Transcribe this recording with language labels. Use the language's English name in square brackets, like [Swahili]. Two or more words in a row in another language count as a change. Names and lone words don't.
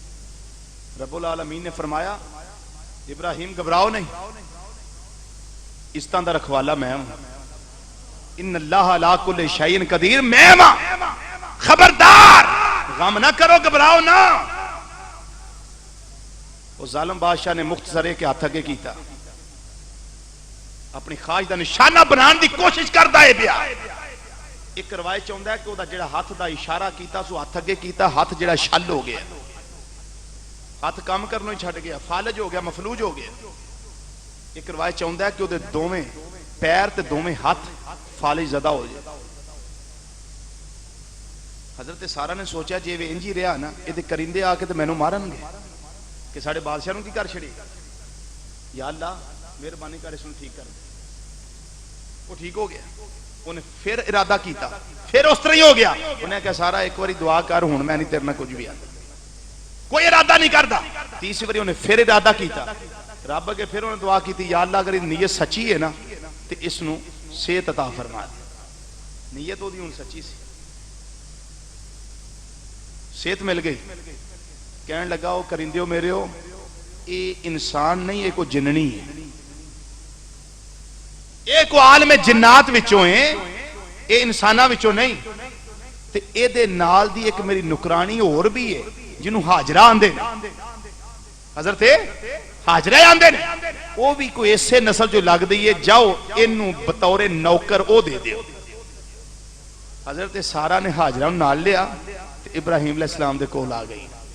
[Urdu] رب العالمین نے فرمایا ابراہیم گھبراؤ نہیں، اس طرح دا رکھوالا میں ہوں، [Arabic] ان اللہ علی کل شیء قدیر، [Urdu] میں ہوں، خبردار غم نہ کرو، گھبراؤ نہ۔ [Punjabi] وہ ظالم بادشاہ نے مختصرے کے ہاتھ اگے کیتا، اپنی خواہش دا نشانہ بنان دی کوشش کردا ہے پیا۔ ایک روایت چاہتا ہے کہ وہ جڑا ہاتھ دا اشارہ کیتا سو ہاتھ اگے کیتا، ہاتھ جڑا شل ہو گیا، ہاتھ کام کرنوں ہی چھٹ گیا، فالج ہو گیا، مفلوج ہو گیا۔ ایک روایت چاہتا ہے کہ وہ دوویں پیر تے دوویں ہاتھ فالج زدہ ہو جائے۔ حضرت سارہ نے سوچا جی وہ انجی رہا نا، یہ کرندے آ کے تو مینوں مارن گے کہ ساڑھے بادشاہ نوں کی کر چھڑی، یا اللہ مہربانی کر اس نوں ٹھیک کر دے۔ وہ ٹھیک ہو گیا، انہیں پھر ارادہ کیتا، پھر اس طرح ہی ہو گیا۔ انہیں کہا سارا ایک باری دعا کر، ہوں میں نہیں تیرے نہ کچھ بھی آتا، کوئی ارادہ نہیں کرتا۔ تیسری باری انہیں پھر ارادہ کیتا، رب کے پھر انہیں دعا کیتی، یا اللہ اگر نیت سچی ہے نا تو اس نو صحت عطا فرما دے۔ نیت وہ دی ان سچی سی، صحت مل گئی۔ کہنے لگا وہ کرندیو میرے ہو، اے انسان نہیں، ایک وہ جننی ہے، ایک وہ عالم جنات وچوں ہیں، اے انسانہ وچوں نہیں۔ تے اے دے نال دی ایک میری نکرانی اور بھی ہے جنہوں حاجرہ آندے نے، حضرت حاجرہ آندے نے، وہ بھی کوئی ایسے نسل جو لگ دی ہے، جاؤ انہوں بطور نوکر او دے دیو۔ حضرت سارہ نے حاجرہ نال لیا، ابراہیم علیہ السلام دے کول آ گئی۔